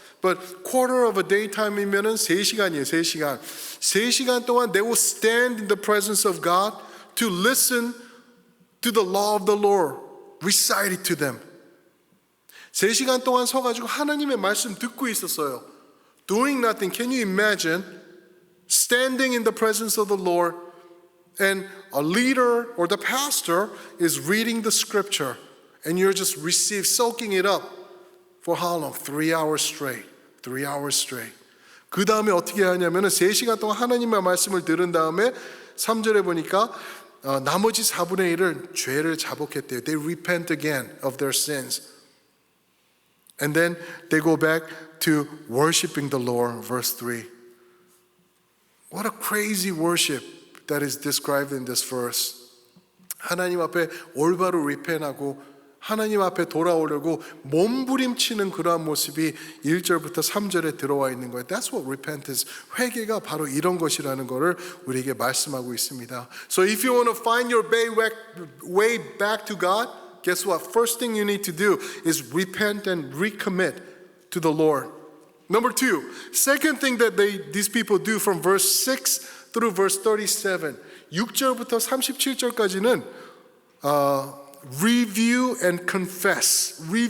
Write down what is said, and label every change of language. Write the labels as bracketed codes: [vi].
[en] But quarter of a daytime이면은 [ko] 3시간이에요, 3시간. 3시간 동안 [en] they will stand in the presence of God to listen to the law of the Lord, recite it to them. [ko] 3시간 동안 서가지고 하나님의 말씀 듣고 있었어요. [en] Doing nothing. Can you imagine standing in the presence of the Lord and a leader or the pastor is reading the scripture and you're just soaking it up for how long? 3 hours straight. 3 hours straight. [ko] 그 다음에 어떻게 하냐면은 3시간 동안 하나님의 말씀을 들은 다음에 3절에 보니까 나머지 4분의 1은 죄를 자복했대요. [en] They repent again of their sins. And then they go back to worshiping the Lord, verse 3. What a crazy worship that is described in this verse. [ko] 하나님 앞에 올바로 repent하고 하나님 앞에 돌아오려고 몸부림치는 그러한 모습이 1절부터 3절에 들어와 있는 거예요. [en] That's what repentance, [ko] 회개가 바로 이런 것이라는 것을 우리에게 말씀하고 있습니다. [en] So if you want to find your way back to God, guess what? First thing you need to do is repent and recommit to the Lord. Number 2, second thing that these people do from verse 6 through verse 37, [ko] 6절부터 37절까지는 [en] review and confess.